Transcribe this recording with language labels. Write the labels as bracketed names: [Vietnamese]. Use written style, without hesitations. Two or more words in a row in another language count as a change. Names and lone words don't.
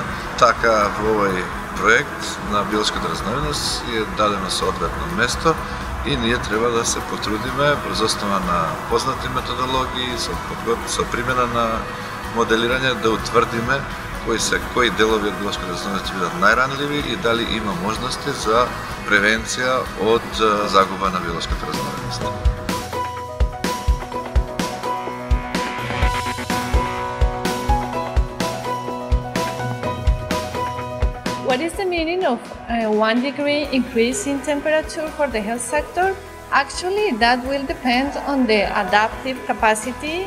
[Macedonian] Така во овој проект на биолошката разновидност е дадено соодветно место и ние треба да се потрудиме врз основа на познати методологии, со примена на моделирање да утврдиме кои делови од биолошката разновидност ќе бидат најранливи и дали има можности за превенција од загуба на биолошката разновидност. [English] What is the meaning of a 1 degree increase in temperature for the health sector? Actually, that will depend on the adaptive capacity.